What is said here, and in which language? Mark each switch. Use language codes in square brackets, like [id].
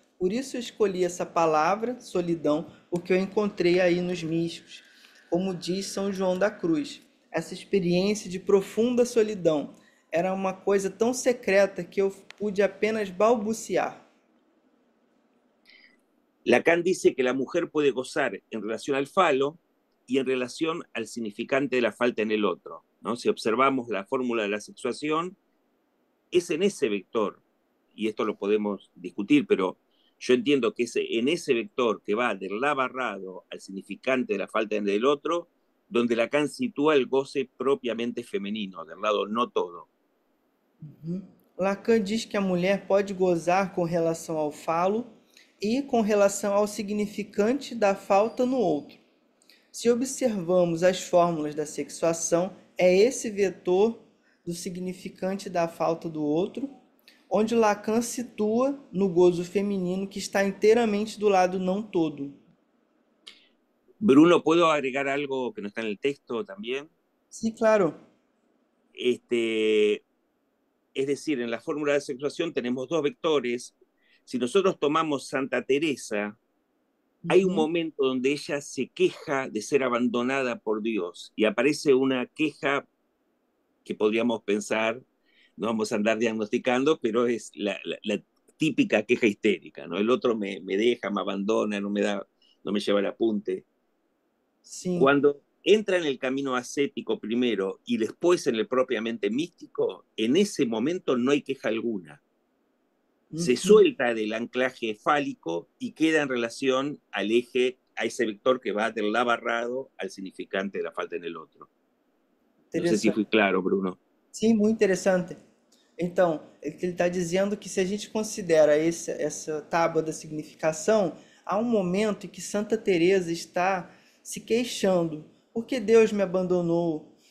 [pt] Por isso eu escolhi essa palavra, solidão, porque eu encontrei aí nos místicos. Como diz São João da Cruz, essa experiência de profunda solidão era uma coisa tão secreta que eu pude apenas balbuciar. [es] Lacan dice que la mujer puede gozar en relación al falo y en relación al significante de la falta en el otro, ¿no? Si observamos la fórmula de la sexuación, es en ese vector, y esto lo podemos discutir, pero yo entiendo que es en ese vector que va del la barrado al significante de la falta en el otro, donde Lacan sitúa el goce propiamente femenino, del lado no todo. [pt] Lacan diz que a mulher pode gozar com relação ao falo e com relação ao significante da falta no outro. Se observamos as fórmulas da sexuação, é esse vetor do significante da falta do outro, onde Lacan situa no gozo feminino que está inteiramente do lado não todo. [es] Bruno, ¿puedo agregar algo que no está en el texto también? Sí, claro. Es decir, en la fórmula de sexuación tenemos dos vectores. Si nosotros tomamos Santa Teresa, hay un momento donde ella se queja de ser abandonada por Dios y aparece una queja que podríamos pensar, no vamos a andar diagnosticando, pero es la típica queja histérica, ¿no? El otro me deja, me abandona, no me lleva el apunte. [pt] Sim. [es] Cuando entra en el camino ascético primero y después en el propiamente místico, en ese momento no hay queja alguna. Se suelta del anclaje fálico y queda en relación al eje, a esse vector que va del lá barrado al significante de la falta en el otro. [pt] Não sei se fui claro, Bruno. Sim, muito interessante. Então, ele está dizendo que se a gente considera essa tábua da significação, há um momento em que Santa Teresa está se queixando, porque Deus me abandonou.